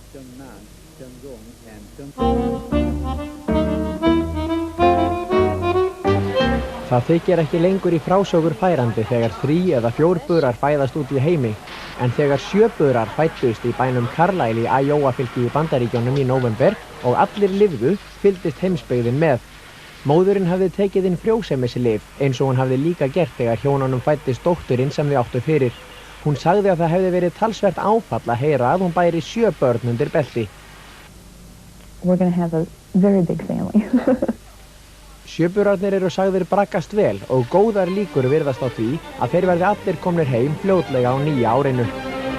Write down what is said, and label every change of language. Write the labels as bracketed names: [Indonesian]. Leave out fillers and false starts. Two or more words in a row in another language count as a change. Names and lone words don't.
[Icelandic] Það þykir ekki lengur í frásögur færandi þegar 3 eða 4 burar fæðast út í heimi, en þegar 7 burar fæddust í bænum Carlisle í Iowa fylki í Bandaríkjunum í nóvember, og allir lifðu fylgdist heimsbyggðin með. Móðurinn hafði tekið inn frjósemislyf eins og hún hafði líka gert þegar hjónunum fæddist dótturinn sem þau áttu fyrir. Hún sagði að það hefði verið talsvert áfall að heyra að hún bæri 7 börn undir belti. [English] We're going to have a very big family. [Icelandic] Sjöburarnir eru sagðir braggast vel og góðar líkur virðast á því að þeir verði allir komnir heim fljótlega á nýja árinu.